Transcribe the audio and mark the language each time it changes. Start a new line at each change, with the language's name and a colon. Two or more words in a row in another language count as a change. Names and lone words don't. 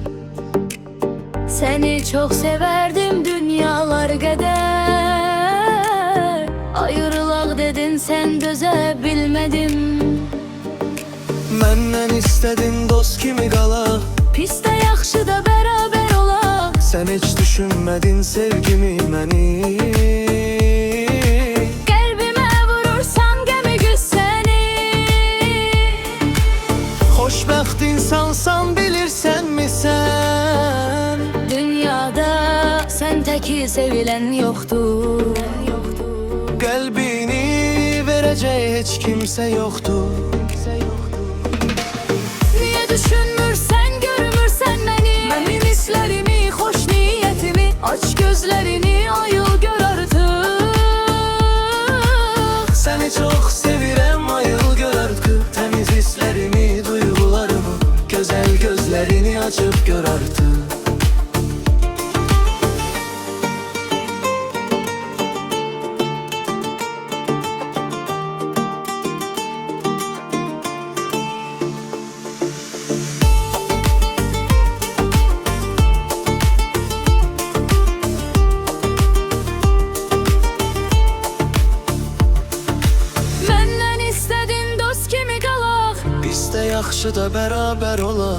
Turkish: Seni çok severdim dünyalar kadar.
Azerbaijani: Ayrılaq dedin sen döze bilmedim. Menden istedin dost kimi qala, Pis de yaxşı da beraber olaq.
Turkish: sen hiç düşünmedin sevgimi məni.
Azerbaijani: Qəlbimə vurursan gəmi güssəni. Xoşbəxt insansan bilirsən mi sen?
Turkish: Dünyada sen teki sevilen yoktur.
Azerbaijani: Qəlbini verəcək heç kimsə yoxdur.
Turkish: Niye düşünmürsen görmürsen beni? Benim hislerimi, hoş niyetimi. Aç gözlerini, ayıl gör artık.
Azerbaijani: Səni çox sevirəm, ayıl gör artıq. Təmiz hisslərimi, duyğularımı, gözəl gözlərini açıb gör artıq. Biz de yaxşı da beraber olaq.